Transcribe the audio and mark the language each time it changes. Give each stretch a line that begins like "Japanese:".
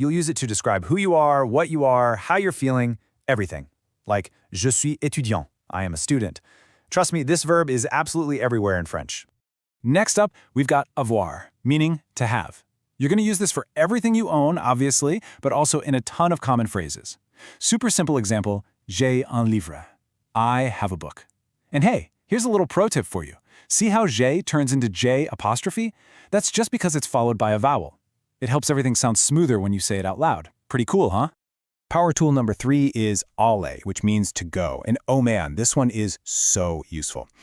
English: You'll use it to describe who you are, what you are, how you're feeling, everything. Like,
French: je suis étudiant.
English: I am a student. Trust me, this verb is absolutely everywhere in French. Next up, we've got avoir, meaning to have. You're going to use this for everything you own, obviously, but also in a ton of common phrases. Super simple example,
French: j'ai un livre.
English: I have a book. And hey, here's a little pro tip for you. See how j'ai turns into j apostrophe? That's just because it's followed by a vowel. It helps everything sound smoother when you say it out loud. Pretty cool, huh? Power tool number 3 is aller, which means to go. And oh man, this one is so useful.